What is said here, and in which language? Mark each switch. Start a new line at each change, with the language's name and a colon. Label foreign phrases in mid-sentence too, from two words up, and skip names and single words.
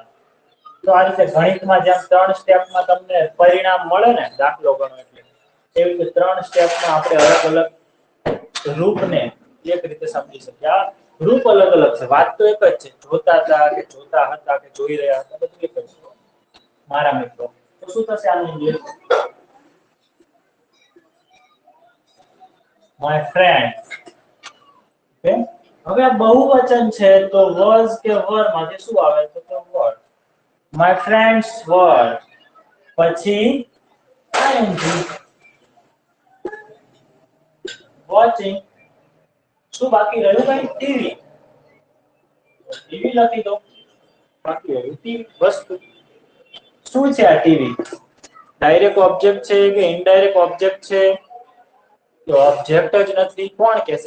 Gujarati: તો આ રીતે ગણિતમાં જેમ 3 સ્ટેપમાં તમને પરિણામ મળે ને, દાખલો ગણો એટલે એવી રીતે 3 સ્ટેપમાં આપણે અલગ-અલગ રૂપને એક રીતે સમજી શકીએ. આ રૂપ અલગ-અલગ છે, વાત તો એક જ છે. જોતા હતા કે જોતા હતા કે જોઈ રહ્યા હતા, બધું એક જ છે. મારા મિત્રો, તો શું થશે આનું ઇંગ્લિશ?
English: My friend.
Gujarati: ઓકે, હવે આ બહુવચન છે તો was કે were માંથી શું આવે તો કે were.
English: My friends were. પછી ing watching.
Gujarati: શું બાકી રહ્યું? ભાઈ ટીવી. ટીવી લખી દો. બાકી રહ્યું ટીવી વસ્તુ. શું છે આ ટીવી?
English: direct object
Gujarati: છે કે
English: indirect object
Gujarati: છે? તો ઓબ્જેક્ટ જ નથી. કોણ કહેશે?